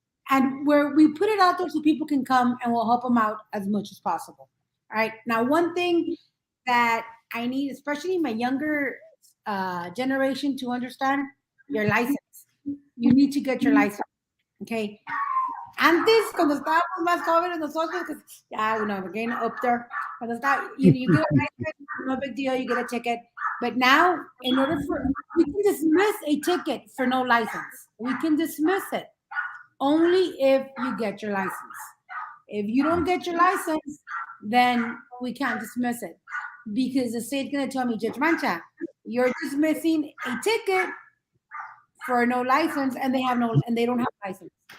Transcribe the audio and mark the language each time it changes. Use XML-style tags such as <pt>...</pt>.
<en>And where we put it out there so people can come and we'll help them out as much as possible. All right. Now, one thing that I need, especially my younger generation, to understand your license. You need to get your license. Okay.</en> <es>Antes, cuando estábamos más jóvenes nosotros, que ya,</es> <en>we're getting up there.</en> <es>Cuando está,</es> <en>you get a license, no big deal, you get a ticket. But now, we can dismiss a ticket for no license. We can dismiss it only if you get your license. If you don't get your license, then we can't dismiss it because the state's going to tell me, Judge Mancha, you're dismissing a ticket for no license, and they don't have a license.</en>